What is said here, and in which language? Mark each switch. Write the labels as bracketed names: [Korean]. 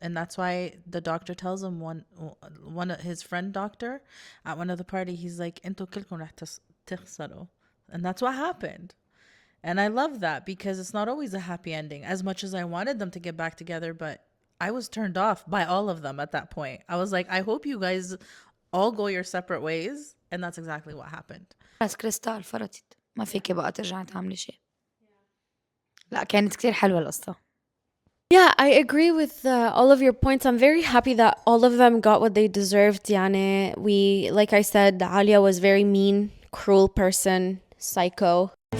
[English] And that's why the doctor tells him, one of his friend doctor at one of the party, he's like, "Into [Arabic] كلكم رح تخسروا." [English] And that's what happened. And I love that because it's not always a happy ending. As much as I wanted them to get back together, but I was turned off by all of them at that point. I was like, I hope you guys all go your separate ways. And that's exactly what happened. [Arabic] بس كريستال فرطت، ما فيكي بقى ترجعي تعملي شيء. لا كانت كتير حلوة القصة. [English] Yeah, I agree with all of your points. I'm very happy that all of them got what they deserved. [Arabic] يعني [English] like I said, Alia was very mean, cruel person, psycho.